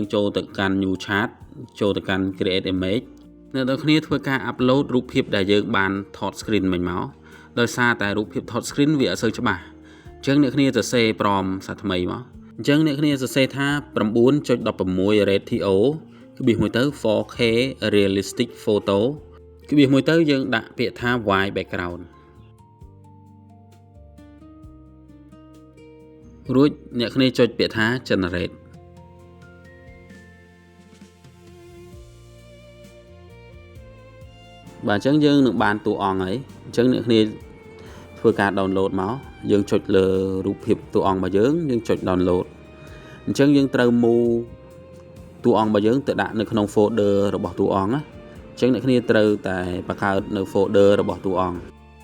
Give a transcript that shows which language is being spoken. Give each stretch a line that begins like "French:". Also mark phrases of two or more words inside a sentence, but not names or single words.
Khmer: ចូលទៅកាន់
English: new chat
Khmer: ចូលទៅកាន់
English: create image
Khmer: អ្នកទាំងគ្នាធ្វើការ upload រូបភាពដែលយើងបានថត screen មិញមកដោយសារតែរូបភាពថត screen វាអត់សូវច្បាស់អញ្ចឹងអ្នកគ្នាសរសេរព្រមសាថ្មីមកអញ្ចឹងអ្នកគ្នាសរសេរថា 9.16 ratio ក្បៀសមួយទៅ
English: 4K realistic photo
Khmer: ក្បៀសមួយទៅយើងដាក់ពាក្យថា
English: white background
Khmer: រួចអ្នកគ្នាចុចពាក្យថា generate បាទអញ្ចឹងយើងនឹងបានតួអង្គហើយអញ្ចឹងអ្នកគ្នាធ្វើការ download មកយើងចុចលើរូបភាពតួអង្គរបស់យើងចុច download អញ្ចឹងយើងត្រូវ move តួអង្គរបស់យើងទៅដាក់នៅក្នុង folder របស់តួអង្គណាអញ្ចឹងអ្នកគ្នាត្រូវតែបង្កើតនៅ folder របស់តួអង្គ